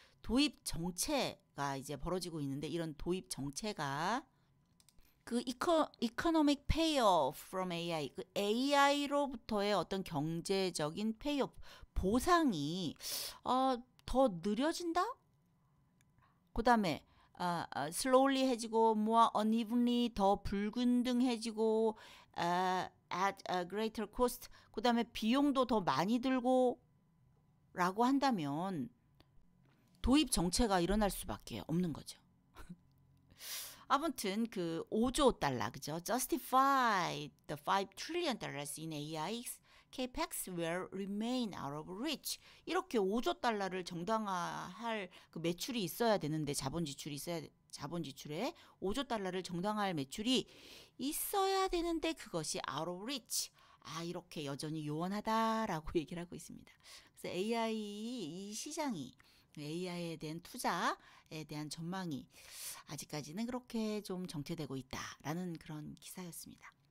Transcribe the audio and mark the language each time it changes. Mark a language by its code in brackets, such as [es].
[ko] 도입 정체가 이제 벌어지고 있는데 이런 도입 정체가 그 [en] economic payoff from AI, [ko] 그 AI로부터의 어떤 경제적인 payoff, 보상이 더 느려진다? [en] 그다음에 slowly 해지고 more unevenly [ko] 더 불균등해지고 [en] at a greater cost. [ko] 그다음에 비용도 더 많이 들고 라고 한다면 도입 정체가 일어날 수밖에 없는 거죠. 아무튼 그 5조 달러 그죠? [en] Justify the 5 trillion dollars in AI capex will remain out of reach. [ko] 이렇게 5조 달러를 정당화할 그 매출이 있어야 되는데 자본 지출에 5조 달러를 정당화할 매출이 있어야 되는데 그것이 [en] out of reach. [ko] 이렇게 여전히 요원하다라고 얘기를 하고 있습니다. 그래서 AI 이 시장이 AI에 대한 투자에 대한 전망이 아직까지는 그렇게 좀 정체되고 있다라는 그런 기사였습니다.